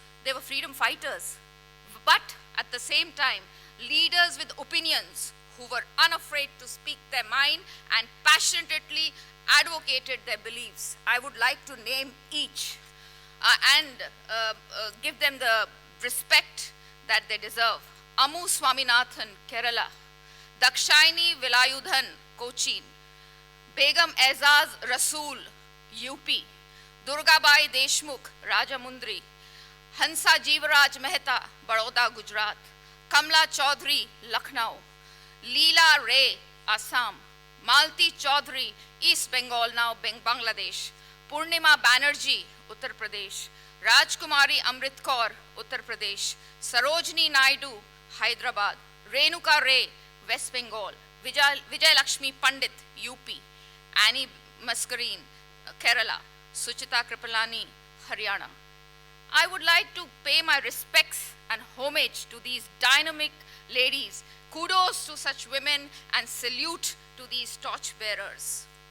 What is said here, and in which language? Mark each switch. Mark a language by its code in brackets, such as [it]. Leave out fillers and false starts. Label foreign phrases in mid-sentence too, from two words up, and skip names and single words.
[en] They were freedom fighters, but at the same time, leaders with opinions who were unafraid to speak their mind and passionately advocated their beliefs. I would like to name each and give them the respect that they deserve. Amu Swaminathan, Kerala. Dakshayani Vilayudhan, Cochin, Begum Aizaz Rasool, UP, Durgabai Deshmukh, Rajamundry, Hansa Jeevaraj Mehta, Baroda, Gujarat, Kamla Chaudhary, Lucknow, Leela Ray, Assam, Malti Chaudhary, East Bengal, now Bangladesh, Purnima Banerjee, Uttar Pradesh, Rajkumari Amrit Kaur, Uttar Pradesh, Sarojini Naidu, Hyderabad, Renuka Ray, West Bengal, Vijay Lakshmi Pandit, UP, Annie Mascarene, Kerala, Suchita Kripalani, Haryana. I would like to pay my respects and homage to these dynamic ladies. Kudos to such women and salute to these torchbearers.